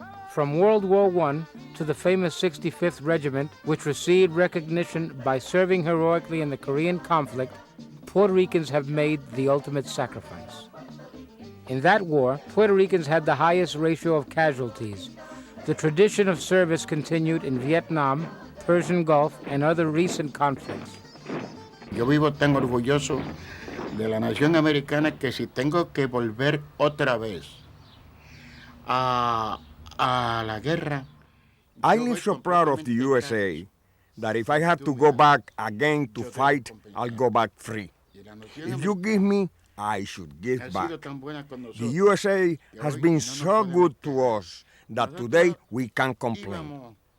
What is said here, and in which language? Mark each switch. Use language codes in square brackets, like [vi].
[en] From World War I to the famous 65th Regiment, which received recognition by serving heroically in the Korean conflict, Puerto Ricans have made the ultimate sacrifice. In that war, Puerto Ricans had the highest ratio of casualties. The tradition of service continued in Vietnam, Persian Gulf, and other recent conflicts. [es] Yo vivo tan orgulloso de la nación americana que si tengo que volver otra vez a la guerra. [en] I live so proud of the USA that if I have to go back again to fight, I'll go back free. If you give me, I should give back. The USA has been so good to us that today we can't complain.